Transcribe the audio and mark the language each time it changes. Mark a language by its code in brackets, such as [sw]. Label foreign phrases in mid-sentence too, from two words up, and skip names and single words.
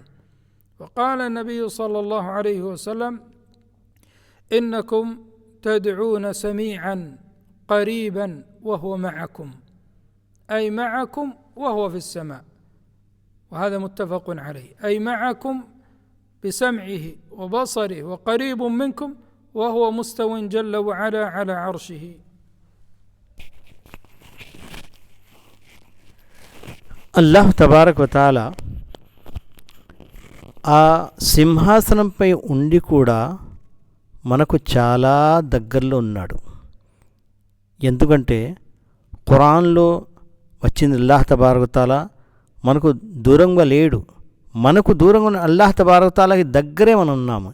[ar] وقال النبي صلى الله عليه وسلم: إنكم تدعون سميعا قريبا وهو معكم، أي معكم وهو في السماء، وهذا متفق عليه، أي معكم بسمعه وبصره وقريب منكم وهو مستو جل وعلا على عرشه. الله تبارك وتعالى [te] ఆ సింహాసనంపై ఉండి కూడా మనకు చాలా దగ్గరలో ఉన్నాడు. ఎందుకంటే ఖురాన్లో వచ్చింది [ar] الله تبارك وتعالى [te] మనకు దూరంగా లేడు, మనకు దూరంగా ఉన్న అల్లాహ్ తబారక వతఆలాకి దగ్గరే మనం ఉన్నాము.